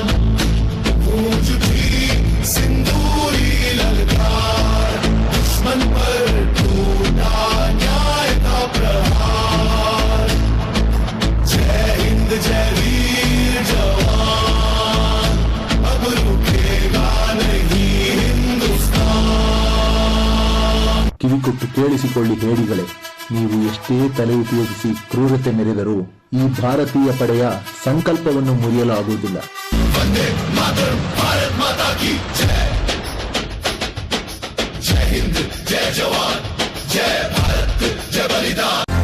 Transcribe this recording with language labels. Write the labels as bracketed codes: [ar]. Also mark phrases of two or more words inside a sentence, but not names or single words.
[hi] गूंज उठी सिंदूरी ललकार, दुश्मन पर टूटा न्याय का प्रहार। जय हिंद जय वीर जवान, अब रुकेगा नहीं हिंदुस्तान। [kn] ಕಿವಿಕೊಟ್ಟು ಕೇಳಿಸಿಕೊಳ್ಳಿ ಹೇಡಿಗಳೇ, ನೀವು ಎಷ್ಟೇ ತಲೆ ಉಪಯೋಗಿಸಿ ಕ್ರೂರತೆ ಮೆರೆದರೂ ಈ ಭಾರತೀಯ ಪಡೆಯ ಸಂಕಲ್ಪವನ್ನು ಮುರಿಯಲಾಗುವುದಿಲ್ಲ. [hi] वंदे मातरम, भारत माता की जय, जय हिंद जय जवान, जय भारत जय बलिदान.